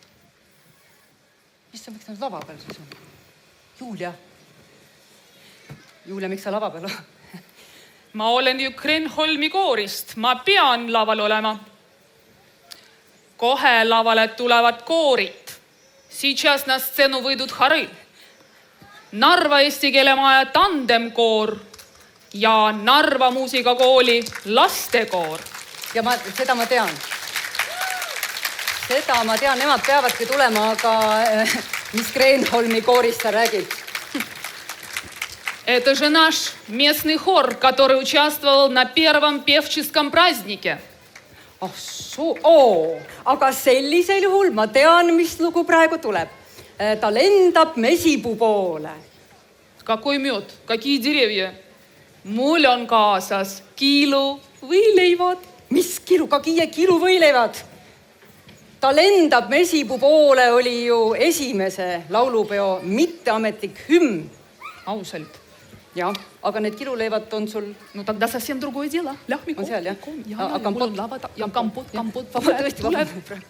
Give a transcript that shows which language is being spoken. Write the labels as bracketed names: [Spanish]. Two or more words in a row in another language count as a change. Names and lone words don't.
[Estonian] Mis sa võiks lava peal siis on? Julia! Julia, miks sa lava peal oled? Ma olen ju Kreenholmi koorist. Ma pean laval olema. Kohe lavale tulevad koorid. [Russian] Сейчас на сцену выйдут хоры. [Estonian] Narva eesti keelemaja tandemkoor ja Narva muusikakooli lastekoor. Ja seda ma tean. Seda ma tean, nemad peavadki tulema, aga mis Kreenholmi koorist sa räägid? [Russian] Это же наш местный хор, который участвовал на первом певческом празднике. [Estonian] Aga sellisel juhul ma tean, mis lugu praegu tuleb. Ta lendab mesipuu poole. [Russian] Какой мед, какие деревья. [Estonian] Mul on kaasas kiluvõileivad. Mis kiluvõileivad? Ta lendab mesipuu poole oli ju esimese laulupeo mitteametlik hümn. Ausalt. Jah, aga need kiluleivad on sul... [Russian] No тогда совсем другое дело. [Estonian] On seal, jah? Ja kompot. Ja kompot. Tõesti, vabandust.